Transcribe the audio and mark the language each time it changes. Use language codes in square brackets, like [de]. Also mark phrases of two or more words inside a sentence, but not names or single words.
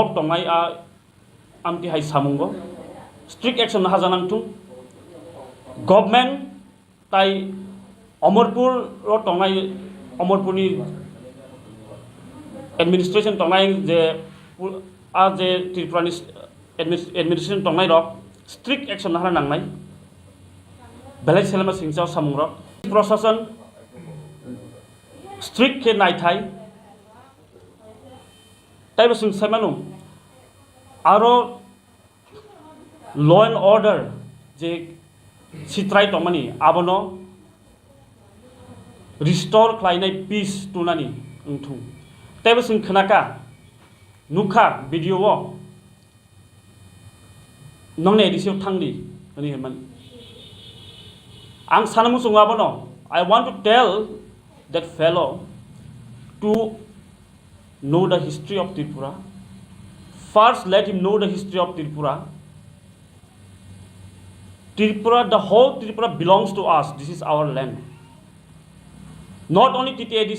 [trp] तंनाय आ आमति हाय सामुंगो [en] strict action हाजानांथुं government [trp] ताइ अमरपुर तंनाय अमरपुरनि एडमिनिस्ट्रेशन तंनाय जे जे त्रिपुरानि एडमिनिस्ट्रेशन तंनाय रक [en] strict action [trp] हारा नांनाय बेलेग सेलेमा सिंसाव सामुं रक प्रशासन स्ट्रिक्ट के नायथाय ताइबो जों सायमानो आरो [en] law and order [trp] जे सित्राय तंमानि आबनो रिस्टोर खालायनाय पीस तुनानि उंथुं ताइबो जों खोनाका नुखा भिडिअ नंने एडिसियाव थांदि होनि हेमान आं सानमु जों आबनो [en] I want to tell that fellow to know the history of Tripura. First, let him know the history of Tripura. Tripura, the whole Tripura belongs to us. This is our land. Not only TTADC.